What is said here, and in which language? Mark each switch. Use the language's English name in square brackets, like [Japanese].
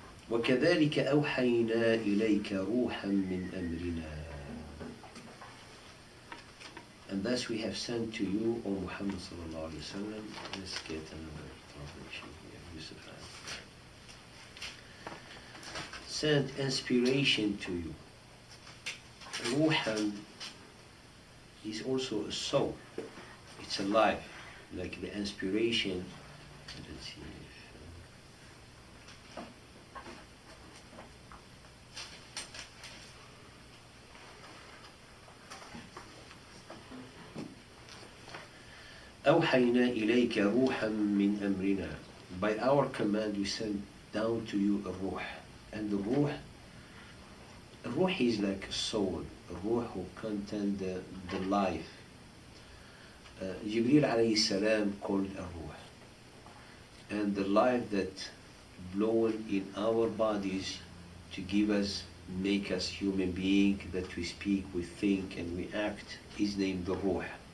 [Arabic] وكذلك أوحينا إليك روحا من أمرنا. [English] And thus we have sent to you, O Muhammad sallallahu alaihi wasallam. Let's get another translation here. Yusuf. Sent inspiration to you. Ruhan is also a soul. It's alive, like the inspiration. Let's see. [Arabic] أوحينا إليك روحا من أمرنا. [English] By our command we sent down to you a ruh. And the ruh is like a soul. A ruh who contains the life. Jibril alayhi salam called a ruh. And the life that blown in our bodies to give us, make us human being, that we speak, we think, and we act, is named the ruh.